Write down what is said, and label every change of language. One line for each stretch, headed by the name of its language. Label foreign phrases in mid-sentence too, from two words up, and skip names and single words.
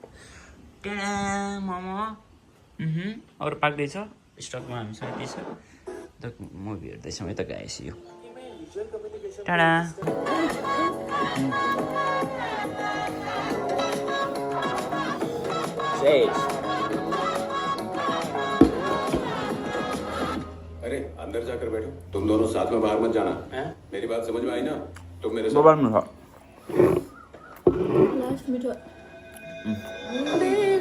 Nepali: त्यहाँ मोमो अरू पाक्दैछ स्टकमा हामीसँग के छ त मुभी हेर्दैछौँ है त गाइस। यो टाढा
Hindi: अरे अंदर जाकर बैठो। तुम दोनों साथ में बाहर मत जाना। मेरी बात समझ में आई ना? तुम मेरे साथ मोबाइल में था लास्ट में